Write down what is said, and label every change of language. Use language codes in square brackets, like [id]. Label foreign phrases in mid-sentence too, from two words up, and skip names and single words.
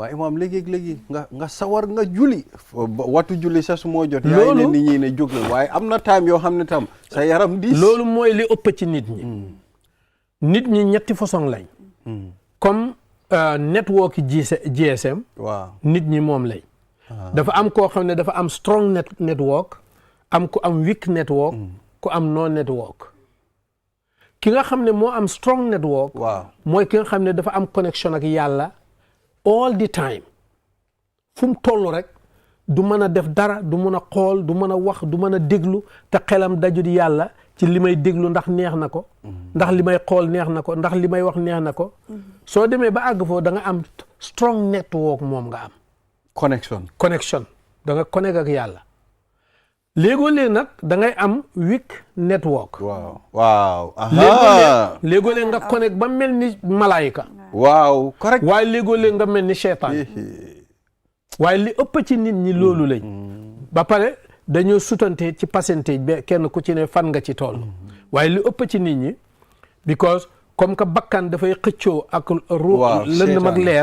[wo] waaye imaam léegi nga sawar nga julli wattu julli sa su moo jot yaay ne nit ñi ne jóg na waaye am na time yoo xam ne tam sa yaram diis loolu mooy li ëpp ci nit ñi ñetti façon lañ comme network GSM nit ñi moom lañ dafa am koo xam ne dafa am [en] strong network [wo] am ku am [en] weak network [wo] ku am [en] no network [wo] ki nga xam ne moo am [en] strong network [wo] mooy ki nga xam ne dafa am connection ak yàlla [en] all the time [wo] fu mu toll rek du mën a def dara du mën a xool du mën a wax du mën a déglu te xelam dajut yàlla ci li may déglu ndax neex na ko ndax li may xool neex na ko ndax li may wax neex na ko soo demee ba àgg foofu da nga am [en] strong network [wo] moom nga am. connection da nga connect ak yàlla. léegoo-léeg nag da ngay am [en] weak network. [wo] waaw. léegoo-léeg nga connect ba mel ni malaayika. waaw correct. waaye léegoo-léeg nga mel ni seytaan. waaye li ëpp ci nit ñi loolu lañ. ba pare dañoo sutante ci pourcentage ba kenn ku ci ne fan nga ci tool. waaye li ëpp ci nit ñi because [fr] comme que [wo] bakkan dafay xëccoo ak lëndëm ak leer.